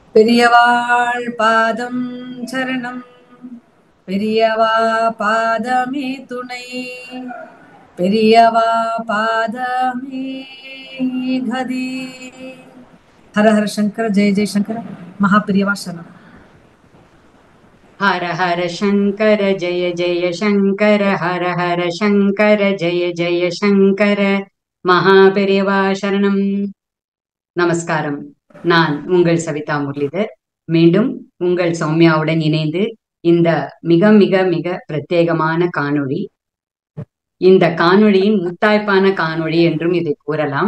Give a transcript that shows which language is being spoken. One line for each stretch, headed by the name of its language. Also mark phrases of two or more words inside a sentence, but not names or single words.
Tamil: பெரியவாள் பாதம் சரணம், பெரியவா பாதமே துணை, பெரியவா பாதமே கதி.
Sanskrit: हर हर शङ्कर, जय जय शङ्कर,
Tamil: மகா பெரியவா சரணம்.
Sanskrit: हर हर शंकर जय जय शंकर, हर हर शंकर जय जय शंकर,
Tamil: மகாபெரிவா சரணம். நமஸ்காரம். நான் உங்கள் சவிதா முரளிதர். மீண்டும் உங்கள் சௌமியாவுடன் இணைந்து இந்த மிக மிக மிக பிரத்யேகமான காணொளி, இந்த காணொளியின் முத்தாய்ப்பான காணொளி என்றும் இதை கூறலாம்.